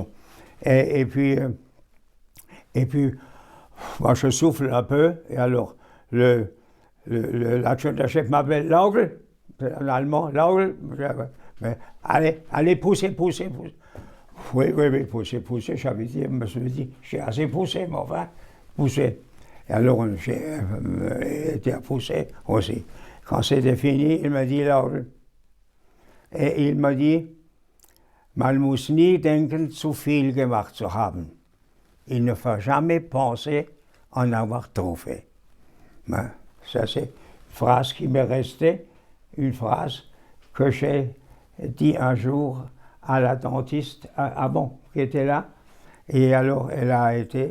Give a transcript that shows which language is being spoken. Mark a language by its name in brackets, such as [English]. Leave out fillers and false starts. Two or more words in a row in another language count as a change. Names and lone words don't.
[French] Et puis, moi je souffle un peu, et alors l'adjudant-chef m'appelle Laugel, en allemand, Laugel, allez, poussez. Oui, poussez, j'avais dit, je me suis dit, j'ai assez poussé, mais enfin, poussé. Et alors, j'ai été à pousser aussi. Quand c'était fini, il m'a dit, Laugel, et il m'a dit, [German] man muss nie denken, zu viel gemacht zu haben. [French] Il ne faut jamais penser en avoir trop fait. Ben, ça, c'est une phrase qui m'est restée, une phrase que j'ai dit un jour à la dentiste avant, qui était là. Et alors, elle a été...